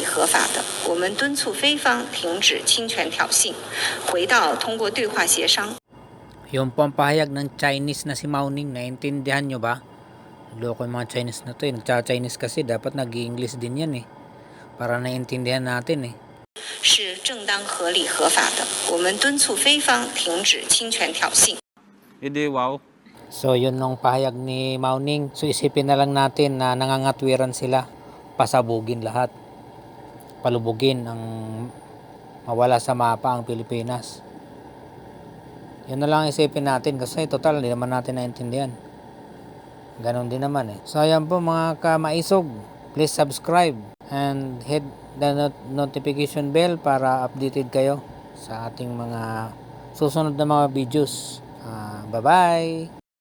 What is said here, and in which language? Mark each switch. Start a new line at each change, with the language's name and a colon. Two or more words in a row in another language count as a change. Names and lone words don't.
Filipino: Yung pampahayag ng Chinese na si Mao Ning, naintindihan nyo ba? Loko yung mga Chinese na to eh. Nagcha-Chinese kasi dapat nag-English din yan eh. Para naintindihan natin eh.
Chinese: 是正当合理合法的，我们敦促菲方停止侵权挑衅。
English: Wow.
Filipino: So yun nung pahayag ni Mao Ning. So isipin na lang natin na nangangatwiran sila. Pasabugin lahat. Palubugin ang mawala sa mapa ang Pilipinas. Yun na lang isipin natin kasi total hindi naman natin naintindihan. Ganon din naman eh. So ayan po mga kamaisog.
English: Please subscribe and hit the notification bell
Filipino: para updated kayo sa ating mga susunod na mga videos.
English: Bye-bye!